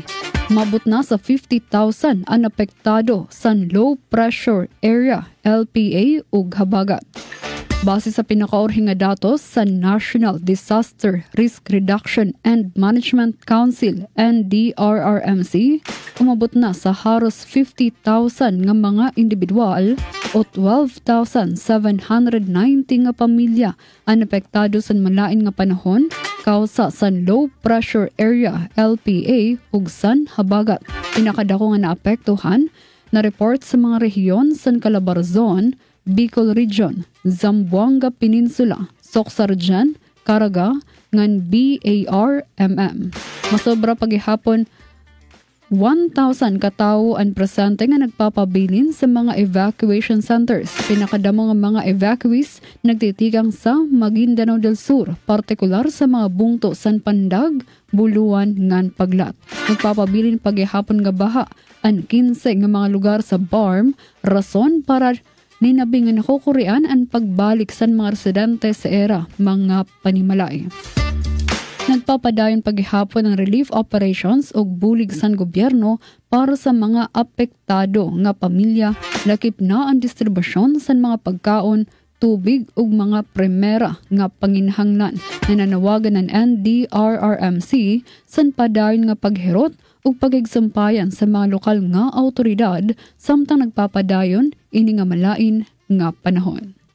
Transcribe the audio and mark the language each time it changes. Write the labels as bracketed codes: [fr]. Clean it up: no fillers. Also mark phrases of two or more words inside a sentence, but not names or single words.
[war] Mabot na sa 50,000 ang apektado sa [en] low pressure area, [war] LPA ug habagat. Base sa pinakaorhing nga datos sa National Disaster Risk Reduction and Management Council, NDRRMC, umabot na sa haros 50,000 nga mga individual o 12,790 nga pamilya ang apektado sa malain nga panahon kausa sa [en] low pressure area, [war] LPA ug san habagat. Pinakadako nga naapektuhan na report sa mga rehiyon sa Calabarzon, Bicol Region, Zamboanga Peninsula, Socsarjan, Caraga, ngan BARMM. Masobra pagihapon 1,000 katao ang presente nga nagpapabilin sa mga [en] evacuation centers. [war] Pinakadamo nga mga evacuees nagtitigang sa Maguindanao del Sur, partikular sa mga bungto San Pandag, Buluan, ngan Paglat. Nagpapabilin pagihapon nga baha ang 15 nga mga lugar sa BARM, rason para ninabi nga nakukurian ang pagbalik sa mga residente sa era mga panimalay. Nagpapadayon paghihapon ng [en] relief operations [war] o bulig sa gobyerno para sa mga apektado nga pamilya, lakip na ang distribusyon sa mga pagkaon, tubig ug mga primera nga panginhanglan. Nananawagan ng NDRRMC san padayon nga paghirot ug pagigsampayan sa mga lokal nga awtoridad samtang nagpapadayon ini nga malain nga panahon.